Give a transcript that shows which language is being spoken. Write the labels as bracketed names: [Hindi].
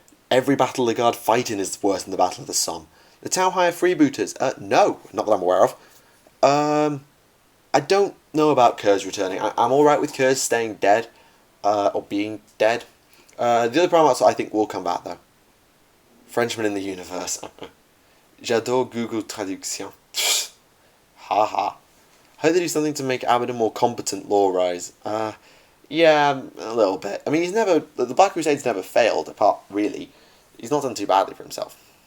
[English] Every Battle of the Guard fighting is worse than the Battle of the Somme. The Tau hire freebooters? No, not that I'm aware of. I don't know about Kurz returning. I'm alright with Kurz staying dead, or being dead. The other Primaris I think will come back though. Frenchman in the universe. [French] J'adore Google Traduction. Haha. [English] Hope they do something to make Abaddon more competent lore-wise. Yeah, a little bit. I mean, the Black Crusade's never failed, apart, really. He's not done too badly for himself.